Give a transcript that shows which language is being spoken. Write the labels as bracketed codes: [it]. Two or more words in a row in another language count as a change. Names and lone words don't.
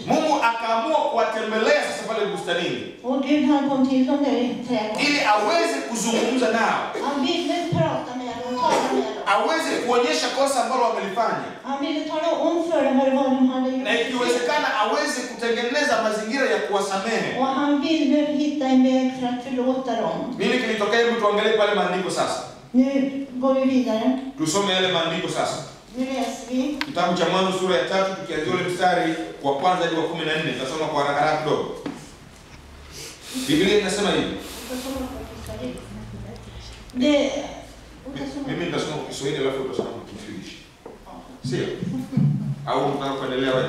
[sw] Mungu akaamua kuwatembelea sasa pale bustanini. [sv] Och Gud han kom till dem där i trädgården. [sw] Ili aweze kuzungumza nao. [sv] Han ville prata med dem och tala med dem. [sw] Aweze kuonyesha kosa ambalo wamelifanya. [sv] Han ville tala om för dem vad de hade gjort. [sw] Na ikiwezekana aweze kutengeneza mazingira ya kuwasamehe. [sv] Och han ville hitta en väg för att förlåta dem. [sw] Nini kilitokea? Hebu tuangalie pale maandiko sasa. [sv] Nu går vi vidare. [sw] Tusome yale maandiko sasa. [sv] Nu läser vi. [sw] Kitabu cha Mwanzo sura ya 3 tukianzia ule mstari wa kwanza hadi wa 14. Tutasoma kwa haraka haraka kidogo. Biblia inasema hivi. Mimi nitasoma kwa Kiswahili alafu utasoma kwa Kifilishi. Sio? Au unataka kuendelea wewe?